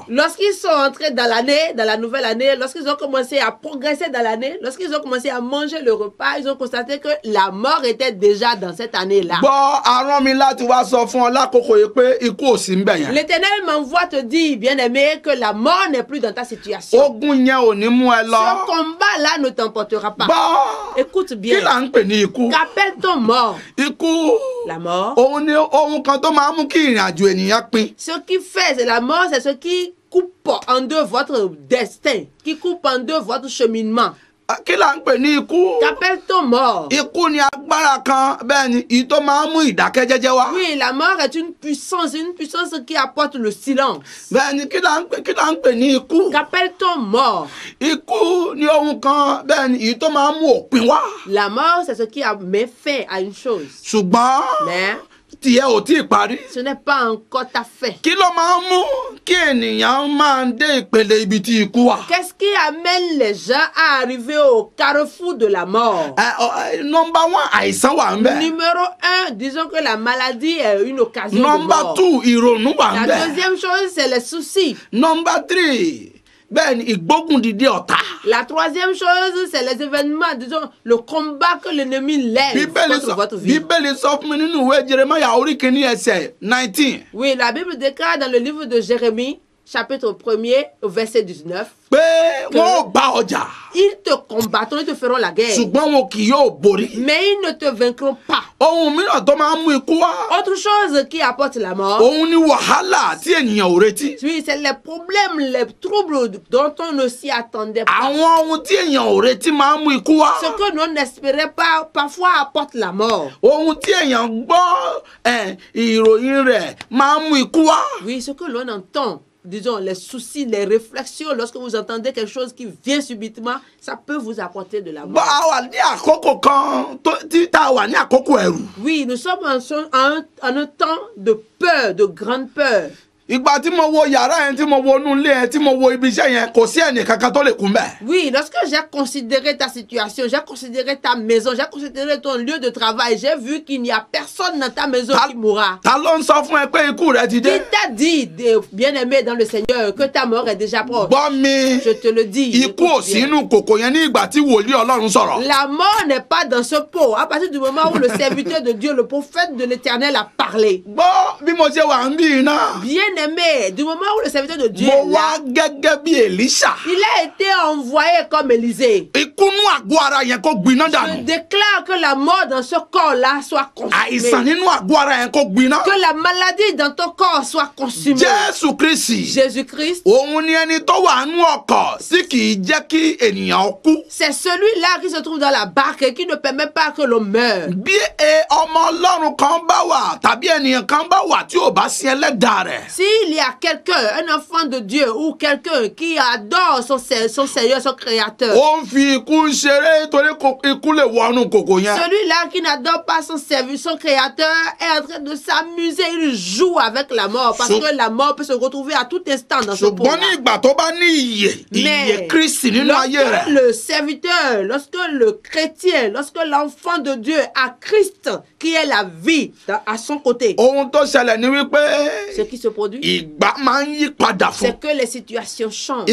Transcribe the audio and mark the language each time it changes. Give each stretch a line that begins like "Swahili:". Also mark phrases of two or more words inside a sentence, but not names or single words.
French: Lorsqu'ils sont entrés dans l'année, dans la nouvelle année, lorsqu'ils ont commencé à progresser dans l'année, lorsqu'ils ont commencé à manger le repas, ils ont constaté que la mort était déjà dans cette année-là.
Yoruba: Gbọ́ arán mi láti wá sọ fún ọ lákòókò yìí pé ikú ò sí ń bẹ̀ yẹn.
French: L'Éternel m'envoie te dire, bien-aimé, que la mort n'est plus dans ta situation.
Yoruba: Ogun yẹn ò ní mú ẹ
French: Ce
Yoruba: lọ.
French: combat-là ne t'emportera pas.
Yoruba: Gbọ́
French: Écoute
Yoruba: kí
French: bien.
Yoruba: là ń pè ní ikú?
French: Qu'appelle-t-on mort?
Yoruba: Ikú
French: La mort.
Yoruba: òun ni ohun kan tó máa ń mú kí ìrìn àjò ènìyàn pin.
French: Ce qui fait, c'est la mort, c'est ce qui coupe en deux votre destin, qui coupe en deux votre cheminement.
Yoruba: Kí là ń pè ní ikú?
French: Qu'appelle-t-on mort?
Yoruba: Ikú ni agbára kan bẹ́ẹ̀ ni èyí tó máa ń mú ìdákẹ́jẹ́jẹ́ wá.
French: Oui, la mort est une puissance qui apporte le silence.
Yoruba: Bẹ́ẹ̀ ni kí là ń pè ní ikú?
French: Qu'appelle-t-on mort?
Yoruba: Ikú ni ohun kan bẹ́ẹ̀ ni èyí tó máa ń mú òpin wá.
French: La mort, c'est ce qui met fin à une chose.
Yoruba: Ṣùgbọ́n
French: Mais
Yoruba: tìyẹ ò tí ì parí.
French: ce n'est pas encore ta fin.
Yoruba: Kí ló máa ń mú kí ènìyàn máa ń dé ìpele ibi tí ikú wà?
French: Qu'est-ce qui amène les gens à arriver au carrefour de la mort?
Yoruba: Nọmba 1 àìsàn wà ń bẹ̀.
French: Numéro 1, disons que la maladie est une occasion de
Yoruba: Nọmba
French: mort.
Yoruba: 2 ìrònú wà ń
French: La
Yoruba: bẹ̀.
French: deuxième chose, c'est les soucis.
Yoruba: Nọmba 3 bẹ́ẹ̀ ni ìgbógun dìde ọ̀tá.
French: La troisième chose, c'est les événements, disons, le combat que l'ennemi lève
Yoruba: Bíbélì
French: contre votre vie.
Yoruba: sọ fún mi nínú ìwé Jeremáyà orí kìíní ẹsẹ̀ 19
French: Oui, la Bible déclare dans le livre de Jérémie, chapitre 1er, au verset 19,
Yoruba: pé wọ́n ò bá ọjà
French: ils te combattront, ils te feront la guerre,
Yoruba: ṣùgbọ́n wọn kì yóò borí.
French: mais ils ne te vaincront pas.
Yoruba: Ohun mìíràn tó máa ń mú ikú wá
French: Autre chose qui apporte la mort,
Yoruba: òun ni wàhálà tí ènìyàn ò retí.
French: oui, c'est les problèmes, les troubles dont on ne s'y attendait pas.
Yoruba: Àwọn ohun tí èèyàn ò retí máa ń mú ikú wá.
French: Ce que l'on n'espérait pas, parfois apporte la mort.
Yoruba: Ohun tí èèyàn gbọ́ ìròyìn rẹ̀ máa ń mú ikú wá.
French: Oui, ce que l'on entend, disons, les soucis, les réflexions, lorsque vous entendez quelque chose qui vient subitement, ça peut vous apporter de la
Yoruba: Bá
French: mort.
Yoruba: a wà ní àkókò kan tá a wà ní àkókò ẹ̀rù.
French: Oui, nous sommes en un temps de peur, de grande peur.
Yoruba: Ìgbà tí mo wo yàrá yẹn tí mo wo inú ilé yẹn tí mo wo ibi iṣẹ́ yẹn kò sí ẹnì kankan tó lè kún bẹ́ẹ̀.
French: Oui, lorsque j'ai considéré ta situation, j'ai considéré ta maison, j'ai considéré ton lieu de travail, j'ai vu qu'il n'y a personne dans ta maison qui mourra.
Yoruba: Ta ló ń sọ fún ẹ pé ikú rẹ ti
French: Qui
Yoruba: dé?
French: t'a dit, bien-aimé dans le Seigneur, que ta mort est déjà proche?
Yoruba: Gbọ́ mi,
French: Je te le dis.
Yoruba: ikú ò
French: écoute
Yoruba: sí
French: bien.
Yoruba: inú kòkò yẹn ní ìgbà tí wòlíì Ọlọ́run sọ̀rọ̀.
French: La mort n'est pas dans ce pot. À partir du moment où le serviteur de Dieu, le prophète de l'Éternel a parlé.
Yoruba: Gbọ́ bí mo ṣe wà ń bí iná.
French: Bien bien-aimé, du moment où le serviteur de Dieu
Yoruba: mo
French: est
Yoruba: wá
French: là,
Yoruba: gẹ́gẹ́ bí Èlíṣà.
French: il a été envoyé comme Élisée.
Yoruba: Ìkúnú àgọ́ ara yẹn kó gbiná
French: Je
Yoruba: dànù.
French: déclare que la mort dans ce corps-là soit
Yoruba: Àìsàn
French: consumée.
Yoruba: nínú àgọ́ ara yẹn kó gbiná.
French: Que la maladie dans ton corps soit consumée.
Yoruba: Jésù Kristi.
French: Jésus-Christ,
Yoruba: Òun ni ẹni tó wà nú ọkọ̀ tí kì í jẹ́ kí ènìyàn kú.
French: c'est celui-là qui se trouve dans la barque et qui ne permet pas que l'on meure.
Yoruba: Bí ọmọ Ọlọ́run kan bá wà tàbí ènìyàn kan bá wà tí ò bá sin ẹlẹ́dàá rẹ̀.
French: S'il y a quelqu'un, un enfant de Dieu ou quelqu'un qui adore son Seigneur, son Créateur,
Yoruba: Ó ń fi ikú ṣeré torí ikú lè wọnú kòkò yẹn.
French: celui-là qui n'adore pas son Créateur est en train de s'amuser, il joue avec la mort parce que la mort peut se retrouver à tout instant dans ce
Yoruba: Ṣùgbọ́n
French: pot-là.
Yoruba: ní ìgbà tó bá ní ìyè Kristi nínú ayé
French: Lorsque
Yoruba: rẹ̀.
French: le serviteur, lorsque le chrétien, lorsque l'enfant de Dieu a Christ qui est la vie à son côté,
Yoruba: Ohun tó ṣẹlẹ̀ ni wípé
French: ce qui se produit,
Yoruba: ìgbà máa ń yí padà fún.
French: c'est que les situations changent.